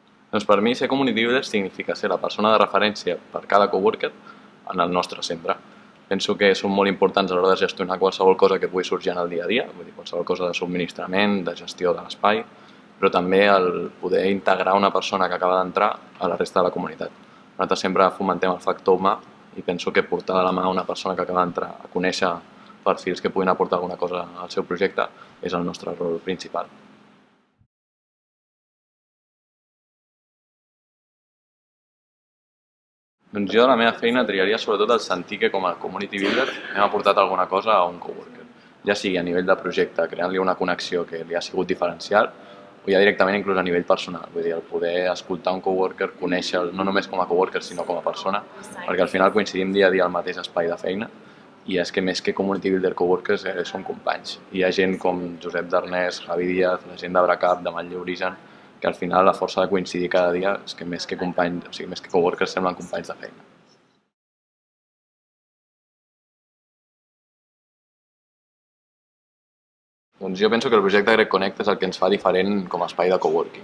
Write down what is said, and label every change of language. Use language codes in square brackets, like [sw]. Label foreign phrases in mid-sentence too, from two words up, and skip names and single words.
[ca] Doncs per mi ser [en] community builder [ca] significa ser la persona de referència per cada coworker en el nostre centre. Penso que són molt importants a l'hora de gestionar qualsevol cosa que pugui sorgir en el dia a dia, vull dir, qualsevol cosa de subministrament, de gestió de l'espai, però també el poder integrar una persona que acaba d'entrar a la resta de la comunitat. Nosaltres sempre fomentem el factor humà i penso que portar de la mà una persona que acaba d'entrar a conèixer perfils que puguin aportar alguna cosa al seu projecte és el nostre rol principal. Doncs jo a la meva feina triaria sobretot el sentir que com a [en] community builder [ca] hem aportat alguna cosa a un coworker, ja sigui a nivell de projecte, creant-li una connexió que li ha sigut diferencial, o ja directament inclús a nivell personal, vull dir, el poder escoltar un coworker, conèixer-lo no només com a coworker sinó com a persona, perquè al final coincidim dia a dia al mateix espai de feina i és que més que [en] community builder [ca] coworkers són companys. Hi ha gent com Josep Darnès, Javi Díaz, la gent d'Abracap, de Manlleu Origen, que al final la força de coincidir cada dia és que més que companys, o sigui, més que coworkers semblen companys de feina. Doncs jo penso que el projecte Greg Connect és el que ens fa diferent com a espai de coworking.